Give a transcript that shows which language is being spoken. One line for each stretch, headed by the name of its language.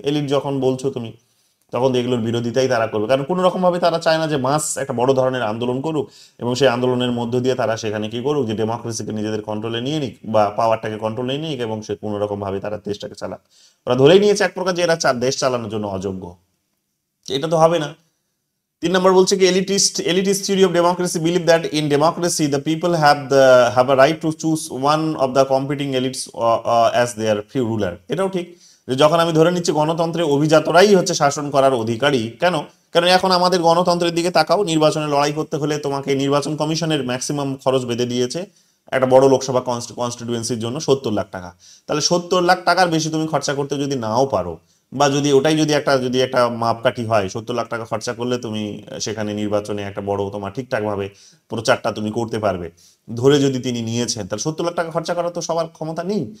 Bangla: Elite যখন বলছো তুমি তখন এগুলোর বিরোধিতাই তারা করবে, কারণ কোনো রকম ভাবে তারা চায় না যে মাস একটা বড় ধরনের আন্দোলন করুক এবং সেই আন্দোলনের মধ্য দিয়ে তারা সেখানে কি করুক, যে ডেমোক্রেসিকে নিজেদের কন্ট্রোলে নিয়ে নিক বা পাওয়ারটাকে কন্ট্রোলে নিয়ে নিক, এবং সে কোনো রকম ভাবে তারা দেশটাকে চালাক। ওরা ধরেই নিয়েছে এক প্রকার যে এরা দেশ চালানোর জন্য অযোগ্য। এটা তো হবে না। তিন নম্বর বলছে কি
English: elitist theory of democracy believe that in democracy the people have a right to choose one of the competing elites as their few ruler।
Bangla: এটাও ঠিক, যে যখন আমি ধরে নিচ্ছি গণতন্ত্রে অভিজাতরাই হচ্ছে শাসন করার অধিকারী, কেন? কারণ এখন আমাদের গণতন্ত্রের দিকে তাকাও, নির্বাচনে লড়াই করতে হলে তোমাকে নির্বাচন কমিশনের ম্যাক্সিমাম খরচ বেঁধে দিয়েছে একটা বড় লোকসভা কনস্টিটিউয়েন্সির জন্য 70 লাখ টাকা। তাহলে 70 লাখ টাকার বেশি তুমি খরচা করতে যদি নাও পারো, বা যদি ওটাই যদি একটা মাপকাঠি হয়, 70 লাখ টাকা খরচা করলে তুমি সেখানে নির্বাচনে একটা বড় তোমার ঠিকঠাক ভাবে প্রচারটা তুমি করতে পারবে, ধরে যদি তিনি নিয়েছেন, তাহলে 70 লাখ টাকা খরচা করার তো সবার ক্ষমতা নেই।